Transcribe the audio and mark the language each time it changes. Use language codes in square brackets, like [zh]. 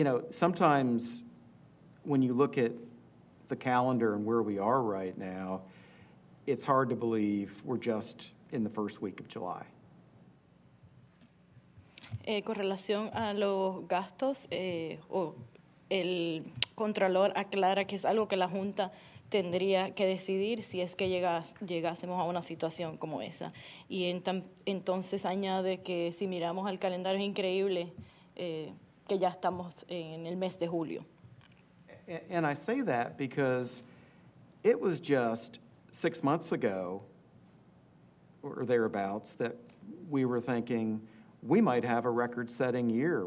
[en] Sometimes when you look at the calendar and where we are right now, it's hard to believe we're just in the first week of July. [es] Con relación a los gastos, el Contralor aclara que es algo que la Junta tendría que decidir si es que llegásemos a una situación como esa. Y entonces añade que si miramos al calendario es increíble que ya estamos en el mes de julio. [en] And I say that because it was just 6 months ago or thereabouts that we were thinking we might have a record-setting year.